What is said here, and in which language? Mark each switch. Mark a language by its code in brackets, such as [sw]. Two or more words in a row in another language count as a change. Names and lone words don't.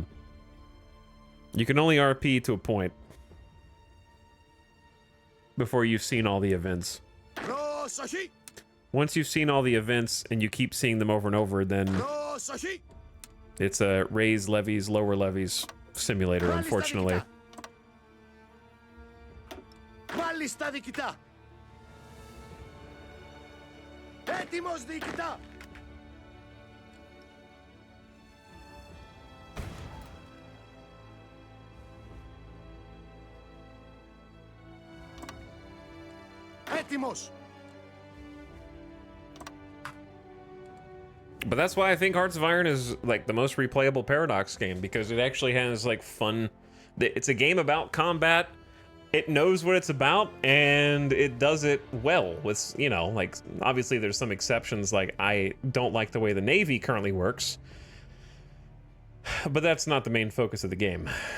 [en] You can only RP to a point before you've seen all the events. Once you've seen all the events and you keep seeing them over and over, then it's a raise levies, lower levies simulator, unfortunately. [el] Έτοιμος διοικητά! Έτοιμος! [en] But that's why I think Hearts of Iron is like the most replayable Paradox game, because it actually has like fun. It's a game about combat. It knows what it's about, and it does it well with, you know, like, obviously there's some exceptions, like I don't like the way the Navy currently works, but that's not the main focus of the game.